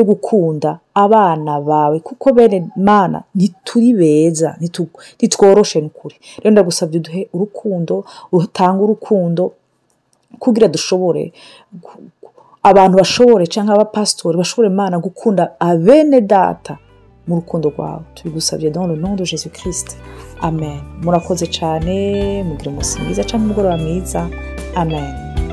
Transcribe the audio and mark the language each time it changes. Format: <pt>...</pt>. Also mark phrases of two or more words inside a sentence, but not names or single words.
<rw>gukunda abana bawe kuko bene mana ntituri beza ntitworoshe n'ukuri rero ndagusabye uduhe urukundo utanga urukundo kugira dushobore abantu bashobore cyangwa abapastori bashobore Mana gukunda abene data mu rukundo rwawe tubigusabye</rw> <fr>dans le nom de Jésus Christ</fr> <rw>amen murakoze cyane mugira umunsi mwiza cyangwa umugoroba mwiza amen.</rw>